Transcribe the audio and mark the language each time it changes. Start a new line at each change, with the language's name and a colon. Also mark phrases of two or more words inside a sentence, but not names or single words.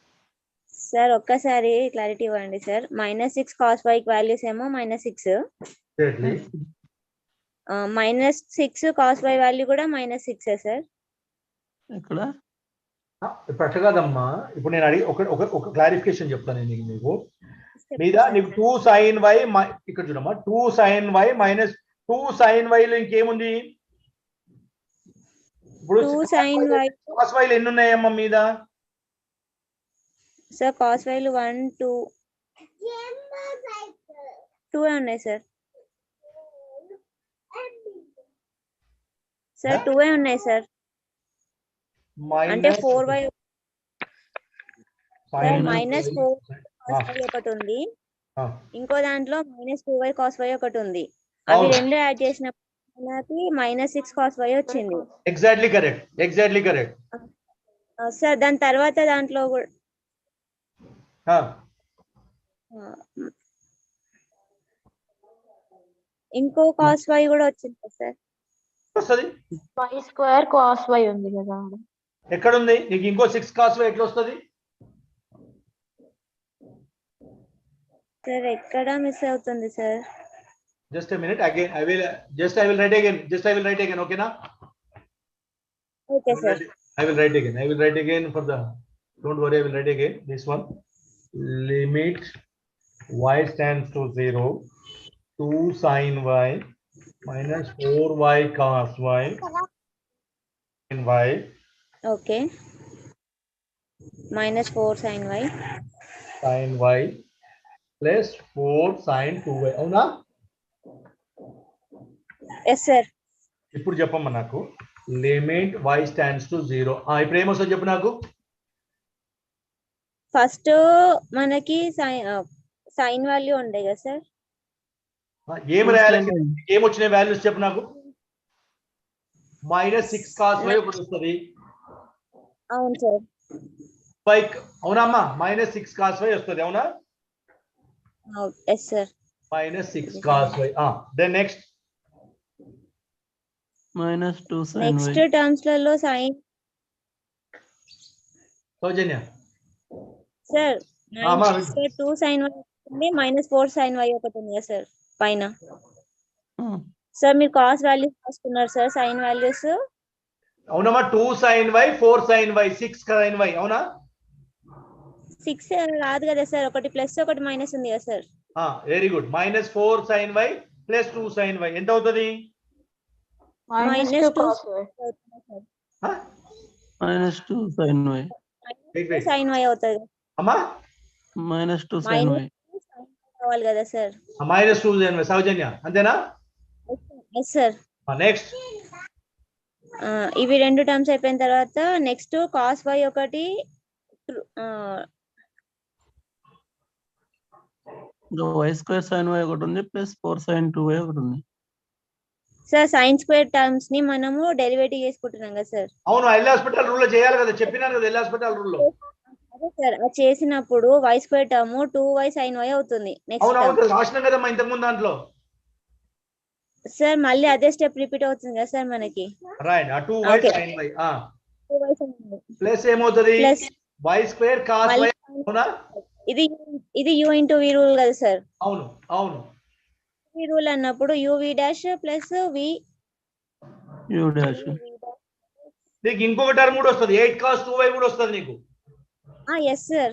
Telugu: సార్ ఒక్కసారి క్లారిటీ ఇవ్వండి సార్. -6 cos y వాల్యూస్ ఏమో -6, Exactly. -6 cos y వాల్యూ కూడా -6 సార్. ఇక్కడ ఇప్పుడు అట్లా కాదమ్మా, ఇప్పుడు నేను అడిగి ఒక క్లారిఫికేషన్ చెప్తాను నేను మీకు మీద. నీకు 2 sin y ఇక్కడ చూడమ్మా, 2 sin y మైనస్ 2 sin y లో ఇంకేముంది? ఇప్పుడు 2 sin y cos y ఎన్ని ఉన్నాయమ్మా మీద? సార్ cos y 1 2 2 ఉన్నాయి సార్. సార్ 2 ఉన్నాయి సార్. అంటే 4y -4 cos y ఒకటి ఉంది, ఇంకో దాంట్లో -2y cos y ఒకటి ఉంది. అవి రెండు యాడ్ చేసినప్పుడు మనకి -6 cos y వచ్చింది.
English: exactly correct.
Telugu: సార్ దాని తర్వాత దాంట్లో కూడా ఇంకో cos y కూడా వచ్చింది సార్. వస్తుంది. y² cos y ఉంది కదా. ఎక్కడ ఉంది నీకు ఇంకో 6 cos y ఎట్లా వస్తుంది? సార్ ఎక్కడ మిస్ అవుతుంది సార్?
English: జస్ట్ a minute, again I will write again, okay na?
Telugu: ఓకే సార్.
English: I will write again for the, don't worry, I will write again this one. Limit y stands to 0, 2 sin y minus 4y cos y in y.
Telugu: ఓకే. -4 sin y plus 4 sin 2y. అవునా? ఎస్ సార్. ఇప్పుడు చెప్పమ్మా నాకు, లిమిట్ y
English: stands to
Telugu: 0. ఇప్పుడు ఏమొస్తుంది చెప్పు నాకు. ఫస్ట్ మనకి
English: sine value
Telugu: ఉండే కదా సార్. ఏం రాయాలి? ఏమొచ్చినాయి వాల్యూస్ చెప్పు నాకు. -6 cos y ఒకటి వస్తుంది. అవును సార్. అవునా అమ్మా? -6 cos y వస్తుంది. అవునా? ఎస్ సార్. -6 cos y.
English: Then next
Telugu: -2 sin y.
English: next terms
Telugu: లలో సైన్ సౌజన్య సార్ 2 sin y ఉంది, -4 sin y ఒకటి ఉంది కదా సార్ పైన. సార్ మీరు
English: cos values
Telugu: రాసుకున్నారు సార్,
English: sine values.
Telugu: అవునమ్మా, 2 sin y 4 sin y 6 sin y. అవునా? 6 రాదు కదా సార్, ఒకటి ప్లస్ ఒకటి మైనస్ ఉంది కదా సార్.
English: very good.
Telugu: -4 sin y ప్లస్ 2 sin y ఎంత అవుతుంది? -2 cos y. -2 sin y. sin y అవుతుంది అమ్మా. -2 sin y. కావాలి కదా సార్. -2 sin y. సౌజన్య అంతేనా? ఎస్ సార్. నెక్స్ట్ ఇవి రెండు టర్మ్స్ అయిపోయిన తర్వాత నెక్స్ట్ కాస్ y ఒకటి y² sin y ఒకటి ఉంది, ప్లస్ 4 sin 2y ఒకటి ఉంది. సార్
English: sine square terms
Telugu: ని మనము డెరివేటివ్ చేసుకుంటున్నాం కదా సార్. అవును, ఎల్ హాస్పిటల్ రూల్ లో చేయాలి కదా, చెప్పినాను కదా ఎల్ హాస్పిటల్ రూల్ లో. అదే సార్, అది చేసినప్పుడు y² టర్మ్ 2y sin y అవుతుంది. నెక్స్ట్ అవును రాసినాం కదమ్మా ఇంతకు ముందు దాంట్లో. సార్ మళ్ళీ అదే
English: step repeat
Telugu: అవుతుంది కదా సార్ మనకి. రైట్. 2y sin y ప్లస్ ఏమవుతుంది? y² cos y. అవునా? ఇది
English: u into v rule
Telugu: కదా సార్. అవును. v రూల్ అన్నప్పుడు
English: uv dash plus v
Telugu: u డాష్. నీకు ఇంకొక టర్మ్ కూడా వస్తుంది, 8 cos 2y కూడా వస్తుంది నీకు. ఎస్ సార్.